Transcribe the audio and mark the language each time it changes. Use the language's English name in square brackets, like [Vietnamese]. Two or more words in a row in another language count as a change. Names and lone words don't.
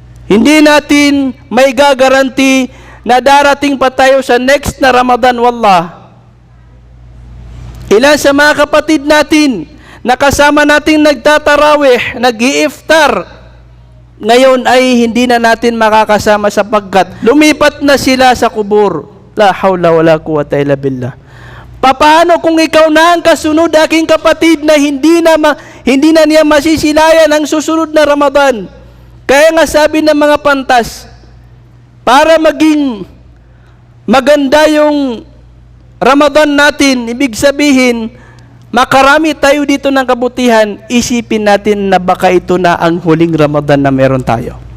[Filipino] Hindi natin may gagaranti na darating pa tayo sa next na Ramadan, wallah. Ilan sa mga kapatid natin, nakasama natin nagtatarawih, nag-i-iftar, ngayon ay hindi na natin makakasama sapagkat lumipat na sila sa kubur. [Arabic] لا حول ولا قوة إلا بالله. [Filipino] Paano kung ikaw na ang kasunod, aking kapatid, na hindi na niya masisilayan ang susunod na Ramadan? Kaya nga sabi ng mga pantas, para maging maganda yung Ramadan natin, ibig sabihin, makarami tayo dito ng kabutihan, isipin natin na baka ito na ang huling Ramadan na meron tayo.